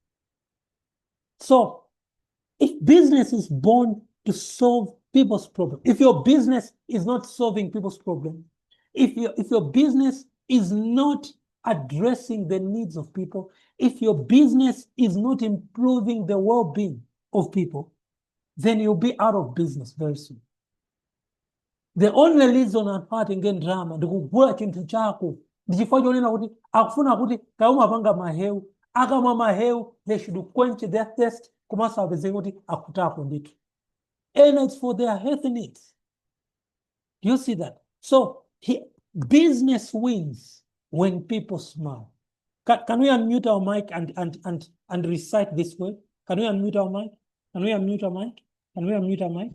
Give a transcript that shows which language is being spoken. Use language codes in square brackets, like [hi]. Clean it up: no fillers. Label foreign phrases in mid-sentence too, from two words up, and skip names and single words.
[en] So, if business is born to solve people's problems, if your business is not solving people's problems, if your business is not addressing the needs of people, if your business is not improving the well-being of people, then you'll be out of business very soon. [ny] The only reason anthu atenge drama ndikugula chinthu chako ndichifukwa chonena kuti akufuna kuti kauma apanga mahewu, akamwa mahewu, [en] they should quench their thirst, [ny] komanso apezeke kuti akutako ndithu. [en] And it's for their health needs. You see that? So business wins when people smile. Can we unmute our mic and recite this word? Can we unmute our mic? Can we unmute our mic? Can we unmute our mic?